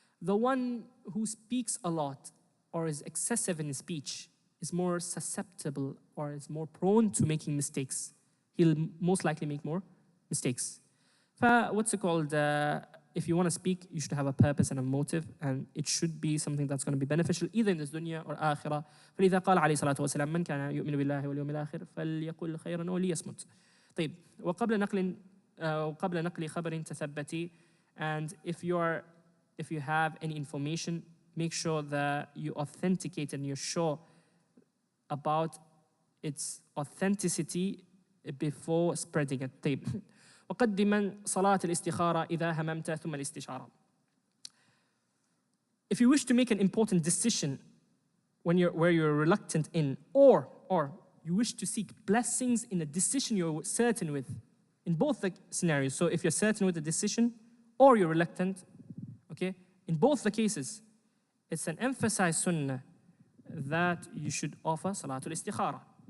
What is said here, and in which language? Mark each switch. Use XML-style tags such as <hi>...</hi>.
<en>The one who speaks a lot or is excessive in his speech is more susceptible or is more prone to making mistakes. He'll most likely make more mistakes. What's it called? If you want to speak, you should have a purpose and a motive, and it should be something that's going to be beneficial either in this dunya or akhirah.</en> <ar>فلذا قال عليه الصلاة والسلام من كان يؤمن بالله واليوم الآخر فليقل خيرا وليصمت. طيب وقبل نقل خبر تثبتي,</ar> <en>and if you have any information, make sure that you authenticate and you're sure about its authenticity before spreading it.</en> <ar>طيب وقدما صلاة الاستخارة إذا هممت ثم الاستشارة.</ar> <en>If you wish to make an important decision where you're reluctant in, or you wish to seek blessings in a decision you're certain with, in both the scenarios. So if you're certain with the decision or you're reluctant, okay, in both the cases, it's an emphasized sunnah that you should offer salatul istikhara.</en>